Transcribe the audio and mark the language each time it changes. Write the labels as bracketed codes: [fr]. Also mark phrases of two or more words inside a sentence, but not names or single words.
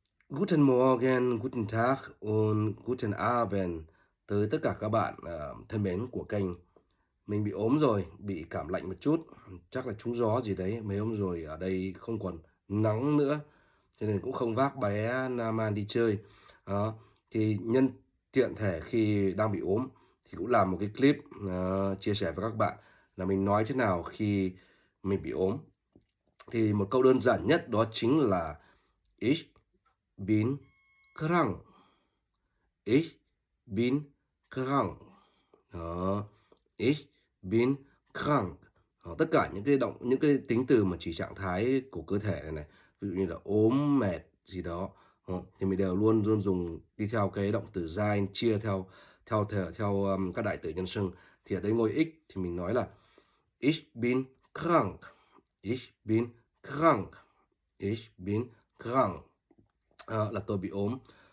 [de] Guten Morgen, guten Tag und guten Abend [vi] tới tất cả các bạn thân mến của kênh. Mình bị ốm rồi, bị cảm lạnh một chút, chắc là trúng gió gì đấy. Mấy hôm rồi ở đây không còn nắng nữa, cho nên cũng không vác bé Naman đi chơi. Đó, thì nhân tiện thể khi đang bị ốm thì cũng làm một cái clip chia sẻ với các bạn là mình nói thế nào khi mình bị ốm. Thì một câu đơn giản nhất đó chính là [de] Ich bin krank. Ich bin krank. Đó, ich bin krank. [vi] Đó, tất cả những cái tính từ mà chỉ trạng thái của cơ thể này này, ví dụ như là ốm, mệt gì đó, thì mình đều luôn luôn dùng đi theo cái động từ sein, chia theo các đại từ nhân xưng. Thì ở đây ngôi ich thì mình nói là [de] Ich bin krank. Ich bin krank. Ich bin krank. [vi] Là tôi bị ốm.